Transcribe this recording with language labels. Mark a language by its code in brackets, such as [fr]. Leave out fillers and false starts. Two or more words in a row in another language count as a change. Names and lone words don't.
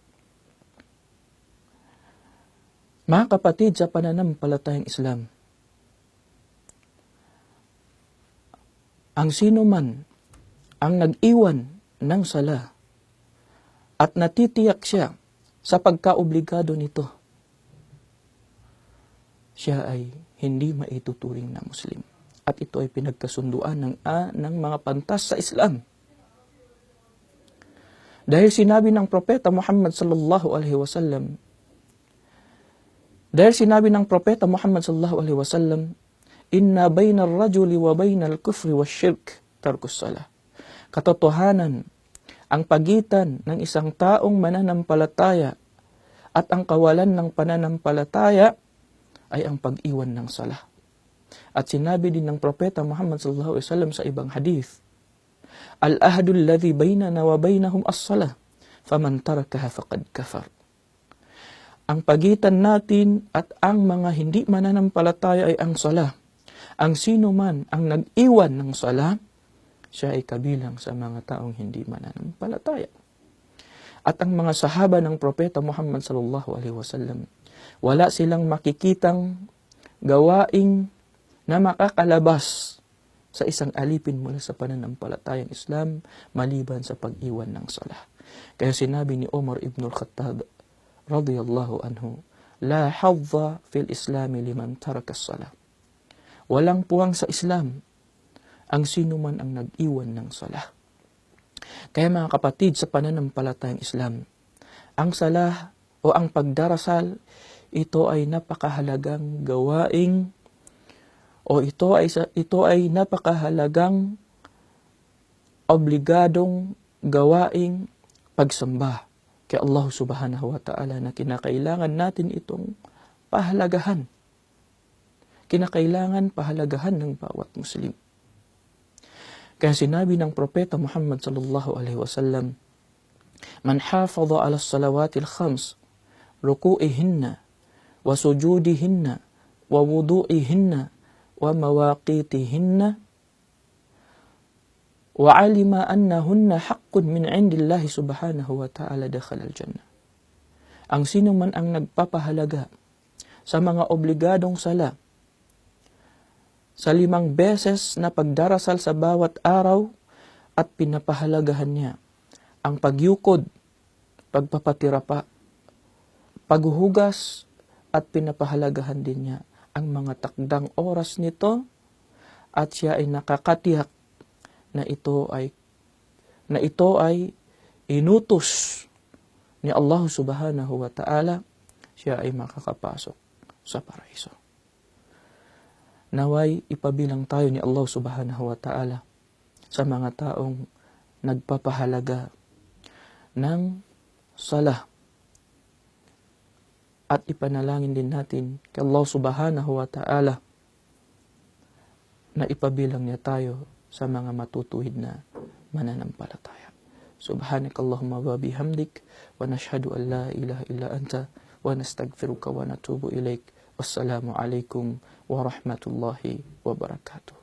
[tl] Mga kapatid sa pananampalatayang Islam, ang sino man ang nag-iwan ng sala at natitiyak siya sa pagkaobligado nito, siya ay hindi maituturing na Muslim. At ito ay pinagkasunduan ng mga pantas sa Islam. Dahil sinabi ng propeta Muhammad [ar] صلى الله عليه وسلم إن بين الرجل وبين الكفر والشرك ترك الصلاة. [tl] Katotohanan, ang pagitan ng isang taong mananampalataya at ang kawalan ng pananampalataya ay ang pag-iwan ng salah. At sinabi din ng propeta Muhammad [ar] صلى الله عليه وسلم [tl] sa ibang hadith, [ar] العهد الذي بيننا وبينهم الصلاة فمن تركها فقد كفر. [tl] Ang pagitan natin at ang mga hindi mananampalataya ay ang salah. Ang sino man ang nag-iwan ng sala, siya ay kabilang sa mga taong hindi mananampalataya. At ang mga sahaba ng propeta Muhammad [ar] صلى الله عليه وسلم, [tl] wala silang makikitang gawaing na makakalabas sa isang alipin mula sa pananampalatayang Islam maliban sa pag-iwan ng sala. Kaya sinabi ni Umar ibn al-Khattab [ar] رضي الله عنه لا حظ في الإسلام لمن ترك الصلاة. [tl] Walang puwang sa Islam ang sino man ang nag-iwan ng salah. Kaya mga kapatid sa pananampalatayang Islam, ang salah o ang pagdarasal, ito ay napakahalagang gawaing o ito ay napakahalagang obligadong gawaing pagsamba kay Allah [ar] سبحانه وتعالى [tl] na kinakailangan natin itong pahalagahan. Kinakailangan pahalagahan ng bawat Muslim. Kaya sinabi ng propeta Muhammad [ar] صلى الله عليه وسلم من حافظ على الصلوات الخمس ركوعهن وسجودهن ووضوئهن ومواقيتهن وعلم أنهن حق من عند الله سبحانه وتعالى دخل الجنة. [tl] Ang sino man ang nagpapahalaga sa mga obligadong sala, sa 5 beses na pagdarasal sa bawat araw at pinapahalagahan niya ang pagyukod, pagpapatirapa, paghuhugas at pinapahalagahan din niya ang mga takdang oras nito at siya ay nakakatiyak na ito ay inutos ni Allah [ar] سبحانه وتعالى, [tl] siya ay makakapasok sa paraiso. Naway ipabilang tayo ni Allah [ar] سبحانه وتعالى [tl] sa mga taong nagpapahalaga ng salah. At ipanalangin din natin kay Allah [ar] سبحانه وتعالى [tl] na ipabilang niya tayo sa mga matutuwid na mananampalataya. [ar] سبحانك اللهم وبحمدك ونشهد أن لا إله إلا أنت ونستغفرك ونتوب إليك. والسلام عليكم ورحمة الله وبركاته.